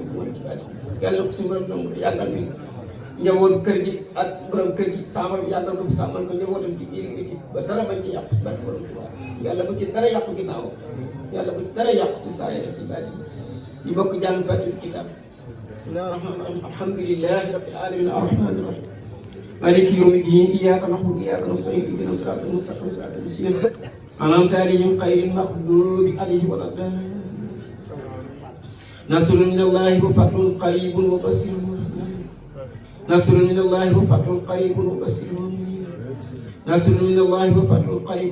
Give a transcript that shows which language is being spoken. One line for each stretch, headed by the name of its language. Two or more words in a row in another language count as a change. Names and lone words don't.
Wolof: koo mën ci baati yàlla ko suñu borom nangu te yàggal fi njaboot kër gi ak borom kër gi sama borom yàggal ko fi sàmmal ko njabootam gi biir nga ci ba dara bañ ci yàqu ci barke borom Tuubaa yàlla bu ci dara yàqu ginnaaw yàlla bu ci dara yàqu ci saa yi ci baati yi bokk jàng Faatihul kitaab
Arabic: بسم الله الرحمن الرحيم الحمد لله رب العالمين الرحمن الرحيم مالك يوم الدين إياك نعبد وإياك نستعين اهدنا الصراط المستقيم صراط الذين أنعمت عليهم غير المغضوب عليهم ولا الضالين نصر من الله وفتح قريب وبصير نصر من الله وفتح قريب وبصير نصر من الله وفتح قريب